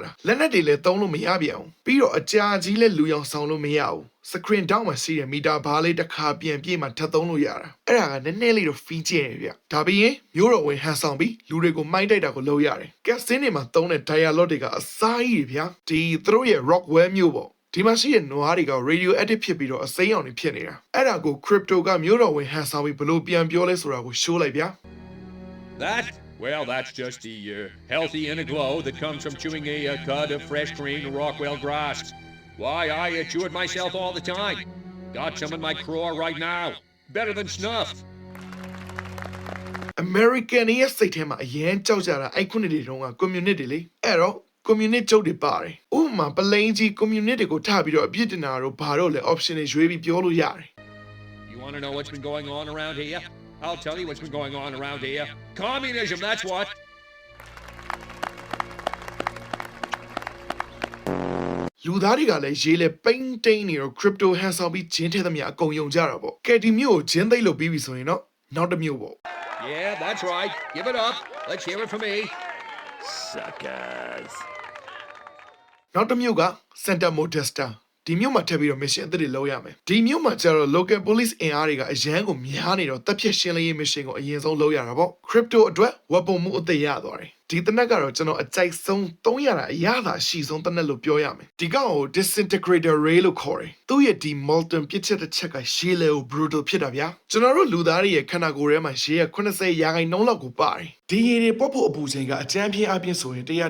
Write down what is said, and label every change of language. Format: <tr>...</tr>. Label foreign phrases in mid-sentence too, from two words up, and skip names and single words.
<my>တာလက်နက်တွေလည်းသုံးလို့မရပြန်ဘူးပြီးတော့အကြာကြီးလည်းလူရောင်ဆောင်လို့မရဘူး</my> <en>screen down</en> <my>မှာရှိတဲ့မီတာဘားလေးတစ်ခါပြန်ပြေးမှထပ်သုံးလို့ရတာအဲ့ဒါကနည်းနည်းလေးတော့ feature ရဗျဒါပြီးရင်မျိုးတော်ဝင်ဟန်ဆောင်ပြီးလူတွေကိုမိုင်းတိုက်တာကိုလုပ်ရတယ်ကက်စင်းတွေမှာသုံးတဲ့ dialogue တွေကအစားကြီးတွေဗျာဒီသူတို့ရဲ့ Rockwell မျိုးပေါ့ဒီမှာရှိတဲ့နွားတွေက radioactive ဖြစ်ပြီးတော့အစိမ်းရောင်တွေဖြစ်နေတာအဲ့ဒါကို crypto ကမျိုးတော်ဝင်ဟန်ဆောင်ပြီးဘလို့ပြန်ပြောလဲဆိုတာကို show လိုက်ဗျာ</my> <en>That? Well, that's just the healthy inner glow that comes from chewing a cud of fresh green Rockwell grass. Why, I chew it myself all the time. Got some in my craw right now. Better than snuff.</en> <my>American ရဲ့စိတ်ထဲမှာအရင်ကြောက်ကြတာအဲ့ခုနှစ်တွေတုန်းက community လေအဲ့တော့ community ကျုပ်တွေပါတယ်ဥပမာပလိန်ကြီး community ကိုထပြီးတော့အပြစ်တင်တာတော့ဘာတော့လဲ option တွေရွေးပြီးပြောလို့ရတယ်</my> <en>You want to know what's been going on around here? I'll tell you what's been going on around here. Communism, that's what.</en> <my>လူသားတွေကလည်းရေးလဲပိန်းတိန်နေတော့ crypto ဟန်ဆောင်ပြီးဂျင်းထဲသမျှအကုန်ယုံကြတာပေါ့ကဲဒီမျိုးကိုဂျင်းသိပ်လို့ပြီးပြီဆိုရင်တော့နောက်တစ်မျိုးပေါ့</my> <en>Yeah, that's right. Give it up. Let's hear it from me. Suckers.</en> <my>နောက်တစ်မျိုးက Santa Modesta ဒီမျိုးမှာထပ်ပြီးတော့ mission အသစ်တွေလုပ်ရမယ်ဒီမျိုးမှာကျတော့</my> <en>local police</en> <my>အင်အားတွေကအရန်ကိုများနေတော့တပ်ဖြတ်ရှင်းလင်းရေး mission ကိုအရင်ဆုံးလုပ်ရတာပေါ့ crypto အတွက်ဝက်ပုံမှုအသစ်ရသွားတယ်ဒီတနက်ကတော့ကျွန်တော်အကြိုက်ဆုံး300တာအရသာအရှိဆုံးတနက်လို့ပြောရမယ်ဒီကောင်ကို</my> <en>disintegrator ray</en> <my>လို့ခေါ်တယ်သူ့ရဲ့ဒီ molten ပြစ်ချက်တစ်ချက်ကရှေးလေကို brutal ဖြစ်တာဗျာကျွန်တော်တို့လူသားတွေရဲ့ခန္ဓာကိုယ်ထဲမှာရေက80ရာခိုင်နှုန်းလောက်ကိုပါတယ်ဒီရေတွေပုတ်ဖို့အပူချိန်ကအကြမ်းဖျင်းအပြင်းဆိုရင်100</my>